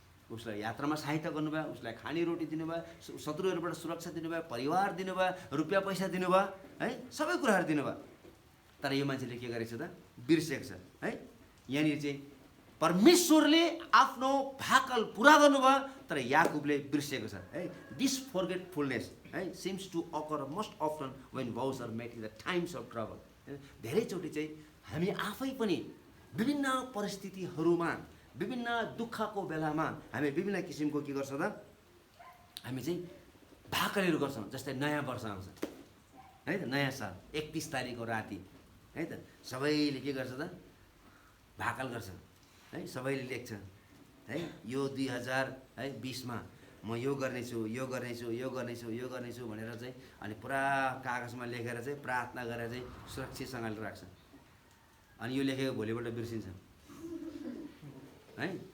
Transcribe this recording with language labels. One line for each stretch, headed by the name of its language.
Nepali: उसलाई यात्रामा सहायता गर्नुभयो, उसलाई खाने रोटी दिनुभयो, शत्रुहरूबाट सुरक्षा दिनुभयो, परिवार दिनुभयो, रुपियाँ पैसा दिनुभयो, है, सबै कुराहरू दिनुभयो। तर यो मान्छेले के गरेको छ त, बिर्सेको छ, है। यहाँनिर चाहिँ परमेश्वरले आफ्नो भाकल पुरा गर्नुभयो तर याकुबले बिर्सेको छ, है।
English: This forgetfulness, है, seems to occur most often when vows are made in the times of trouble.
Nepali: धेरैचोटि चाहिँ हामी आफै पनि विभिन्न परिस्थितिहरूमा विभिन्न दुःखको बेलामा हामी विभिन्न किसिमको के गर्छौँ त, हामी चाहिँ भाकलहरू गर्छौँ। जस्तै नयाँ वर्ष आउँछ, है त, नयाँ साल 31 तारिकको राति, है त, सबैले के गर्छ त, भाकल गर्छ, है। सबैले लेख्छ, है, यो 2020मा म यो गर्नेछु, यो गर्नेछु, यो गर्नेछु, यो गर्नेछु भनेर चाहिँ अनि पुरा कागजमा लेखेर चाहिँ प्रार्थना गरेर चाहिँ सुरक्षितसँगले राख्छ। अनि यो लेखेको भोलिपल्ट बिर्सिन्छ, है।